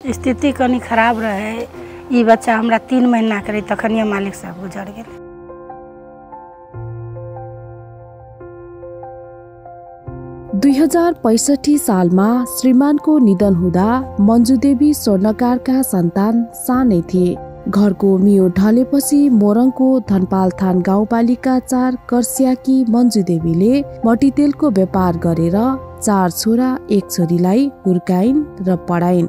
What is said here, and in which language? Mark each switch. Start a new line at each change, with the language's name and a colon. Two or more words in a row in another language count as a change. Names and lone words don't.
Maithili: स्थिति कनी खराब रहे। ई बच्चा हमरा 3 महीना के रही तखनिए मालिक साहब गुजर गेल।
Nepali: दुई 2065 सालमा श्रीमानको निधन हुँदा मन्जुदेवी स्वर्णकारका सन्तान सानै थिए। घरको मियो ढलेपछि मोरङको धनपालथान गाउँपालिका 4 कर्सियाकी मन्जुदेवीले मट्टीतेलको व्यापार गरेर 4 छोरा 1 छोरीलाई हुर्काइन् र पढाइन्।